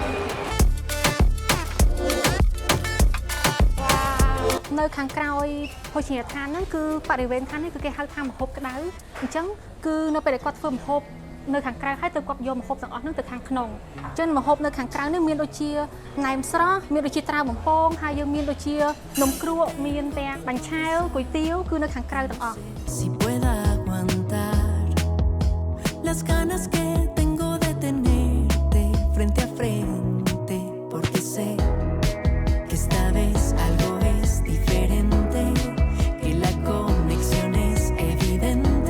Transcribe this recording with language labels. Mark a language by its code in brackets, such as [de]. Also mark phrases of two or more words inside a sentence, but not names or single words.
[km] នៅខាងក្រោយភោជនីយដ្ឋានហ្នឹងគឺបរិវេណឋាននេះគឺគេហៅថាម្ហូបក្តៅអញ្ចឹងគឺនៅពេលដែលគាត់ធ្វើម្ហូបនៅខាងក្រៅហើយទៅគាត់យកម្ហូបទាំងអស់ហ្នឹងទៅខាងក្នុងអញ្ចឹងម្ហូបនៅខាងក្រៅនេះមានដូចជាណែមស្រស់មានដូចជាត្រាវបំពងហើយយើងមានដូចជានំគ្រក់មានទាំងបាញ់ឆែវគុយទាវគឺនៅខាងក្រៅទាំងអស់ [es] Si pueda aguantar las ganas que tengo de tenerte frente a frente, porque sé que esta vez algo es diferente, que la conexión es evidente.